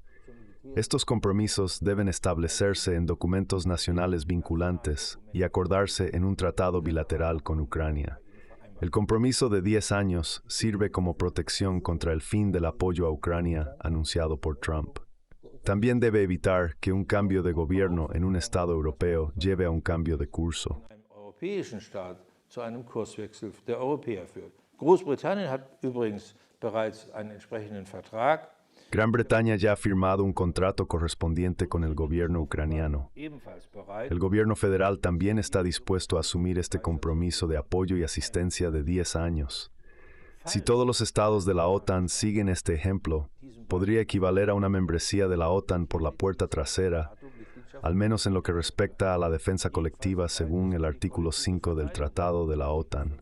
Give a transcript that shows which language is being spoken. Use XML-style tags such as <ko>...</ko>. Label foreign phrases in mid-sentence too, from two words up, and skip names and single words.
<es>Estos compromisos deben establecerse en documentos nacionales vinculantes y acordarse en un tratado bilateral con Ucrania. El compromiso de 10 años sirve como protección contra el fin del apoyo a Ucrania anunciado por Trump. También debe evitar que un cambio de gobierno en un Estado europeo lleve a un cambio de curso.</es> <de>Großbritannien hat übrigens bereits einen entsprechenden Vertrag.</de> <es>Gran Bretaña ya ha firmado un contrato correspondiente con el gobierno ucraniano. El gobierno federal también está dispuesto a asumir este compromiso de apoyo y asistencia de 10 años. Si todos los estados de la OTAN siguen este ejemplo, podría equivaler a una membresía de la OTAN por la puerta trasera, al menos en lo que respecta a la defensa colectiva según el artículo 5 del Tratado de la OTAN.</es>